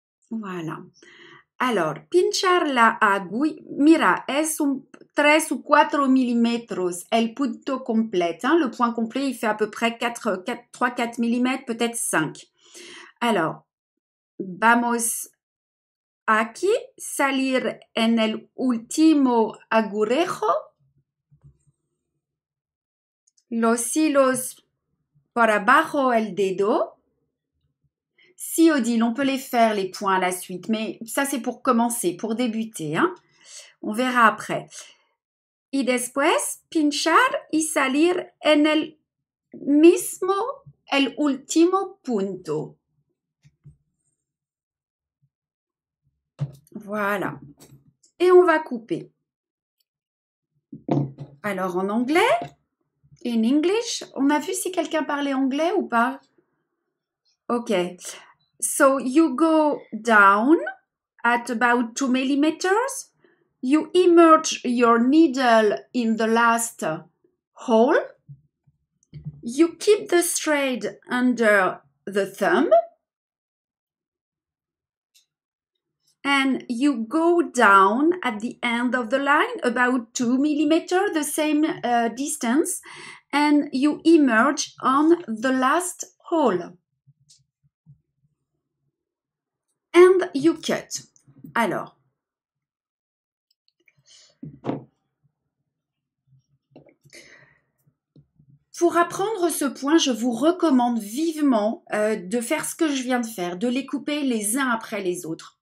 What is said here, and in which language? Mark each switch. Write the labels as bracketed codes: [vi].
[es] Voilà. Alors, pinchar la aguja, mira, es un 3 ou 4 milímetros el punto complet. [fr] Hein, le point complet, il fait à peu près 3-4 mm, peut-être 5. [es] Alors, vamos aquí, salir en el último agujejo, los hilos por abajo el dedo. [fr] Si Odile, on peut les faire les points à la suite, mais ça c'est pour commencer, pour débuter. Hein? On verra après. [es] Y después pinchar y salir en el mismo, el último punto. [fr] Voilà. Et on va couper. Alors en anglais, in English, on a vu si quelqu'un parlait anglais ou pas? Ok. [en] So you go down at about 2 millimeters. You immerse your needle in the last hole. You keep the thread under the thumb. And you go down at the end of the line about 2 millimeters, the same distance, and you emerge on the last hole. And you cut. [fr] Alors, pour apprendre ce point, je vous recommande vivement de faire ce que je viens de faire, de les couper les uns après les autres.